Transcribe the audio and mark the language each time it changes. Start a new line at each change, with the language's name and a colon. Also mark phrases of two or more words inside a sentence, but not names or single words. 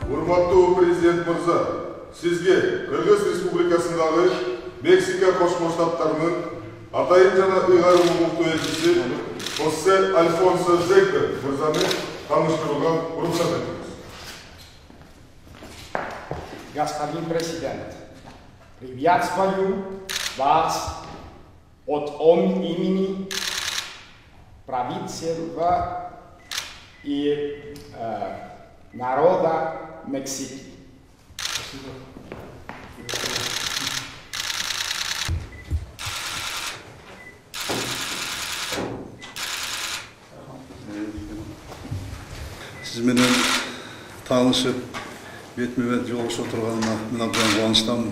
Kyrgyz: Урматтуу президент мырза, сизге Кыргыз Республикасындагы Мексика Кошмо Штаттарынын атайын жана ыйгарым укуктуу элчиси Хосе Альфонсо Зектор мырзаны таныштырууга уруксат этиңиз.
Russian: Господин президент, приветствую вас от имени правительства и народа Мексики. Спасибо.
Kyrgyz: Siz менен таанышып, бетме-бет жолугушуп отурганына мен абдан кубанычтамын.